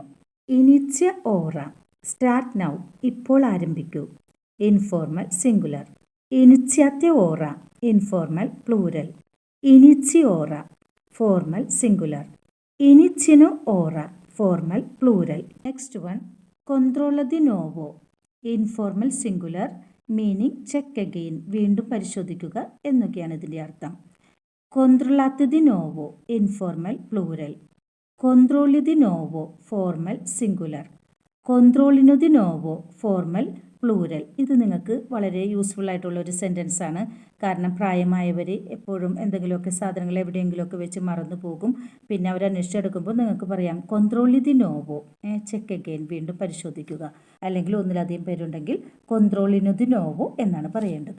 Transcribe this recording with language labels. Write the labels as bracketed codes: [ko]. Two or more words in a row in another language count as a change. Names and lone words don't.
[it] inizia ora, [en] start now, [ml] ഇപ്പോൾ ആരംഭിക്കൂ. [en] informal singular. [it] iniziate ora, [en] informal plural. ഇനിച്ചിയോറ, formal singular. [it] inizino ora, [en] formal plural. next one [it] controllo di nuovo, [en] informal singular, meaning check again, [ml] വീണ്ടും പരിശോധിക്കുക എന്നൊക്കെയാണ് ഇതിൻ്റെ അർത്ഥം. [it] controllate di nuovo, [en] informal plural. [it] controlli di nuovo, [en] formal singular. [it] controllino di nuovo, [en] formal plural. [ml] ഇത് നിങ്ങൾക്ക് വളരെ യൂസ്ഫുൾ ആയിട്ടുള്ള ഒരു സെൻറ്റൻസ് ആണ്. കാരണം പ്രായമായവർ എപ്പോഴും എന്തെങ്കിലുമൊക്കെ സാധനങ്ങൾ എവിടെയെങ്കിലുമൊക്കെ വെച്ച് മറന്നു പോകും. പിന്നെ അവർ അന്വേഷിച്ചെടുക്കുമ്പോൾ നിങ്ങൾക്ക് പറയാം [it] controlli di nuovo, [en] check again, [ml] വീണ്ടും പരിശോധിക്കുക. അല്ലെങ്കിൽ ഒന്നിലധികം പേരുണ്ടെങ്കിൽ [it] controllino di nuovo [ml] എന്നാണ് പറയേണ്ടത്.